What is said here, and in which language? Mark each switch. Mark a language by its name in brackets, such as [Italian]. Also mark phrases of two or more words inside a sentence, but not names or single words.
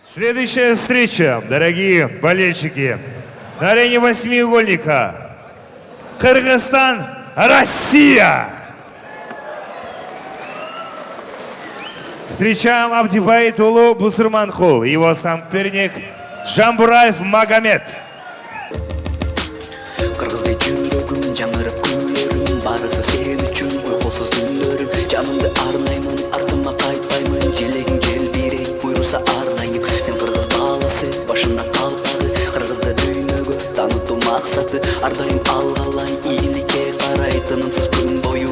[Russian] Следующая встреча, дорогие болельщики, на арене восьмиугольника. Кыргызстан, Россия! Встречаем Абдибаитулу Бусурманкул, его соперник Жамбураев Магомед. [Kyrgyz] Кыргыздай жүрөгүм жаңырып күнөрүм барысы сен үчүн уйкусуз түндөрүм жанымды арнаймын артыма кайтпаймын желегиң желбирей буйруса ардайым мен кыргыз баласы башында калпагы кыргызды дүйнөгө таанытуу максаты ардайым алгалай ийгиликке карай тынымсыз күн бою